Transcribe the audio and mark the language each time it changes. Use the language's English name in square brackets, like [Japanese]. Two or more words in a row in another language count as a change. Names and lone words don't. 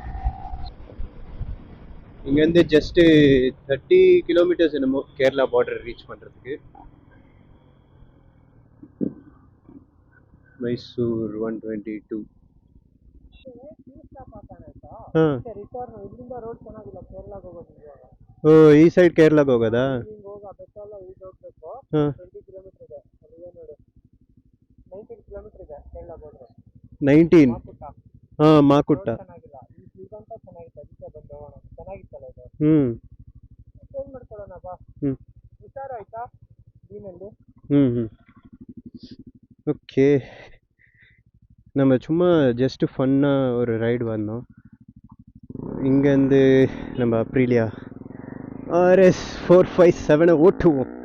[Tamil] இங்கேருந்து ஜஸ்ட்டு 30 கிலோமீட்டர்ஸ் என்னமோ கேரளா [English] border reach [Tamil] பண்ணுறதுக்கு. [Kannada] ಮೈಸೂರು 122. ಹಾಂ, ಓ ಈ ಸೈಡ್ ಕೇರಳಕ್ಕೆ ಹೋಗೋದಾ? ಹಾಂ, 19. ಹಾಂ, ಮಾಕುಟ್ಟ. ಹ್ಞೂ ಹ್ಞೂ ಹ್ಞೂ ಹ್ಞೂ ஓகே. [Tamil] நம்ம சும்மா ஜஸ்ட்டு ஃபன்னாக ஒரு ரைடு வந்தோம். இங்கேருந்து நம்ம அப்ரீலியா RS 457 ஓட்டுவோம்.